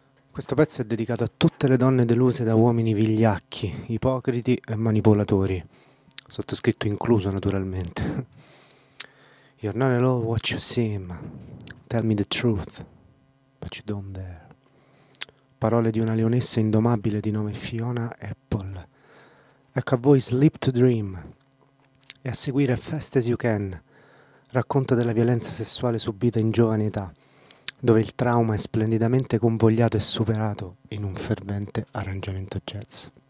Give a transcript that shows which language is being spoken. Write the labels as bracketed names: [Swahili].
[Italian] Questo pezzo è dedicato a tutte le donne deluse da uomini vigliacchi, ipocriti e manipolatori. Sottoscritto incluso, naturalmente. [English] You're not at all what you seem. Tell me the truth, but you don't dare. [Italian] Parole di una leonessa indomabile di nome Fiona Apple. Ecco a voi Sleep to Dream. E a seguire Fast as You Can. Racconta della violenza sessuale subita in giovane età, dove il trauma è splendidamente convogliato e superato in un fervente arrangiamento jazz.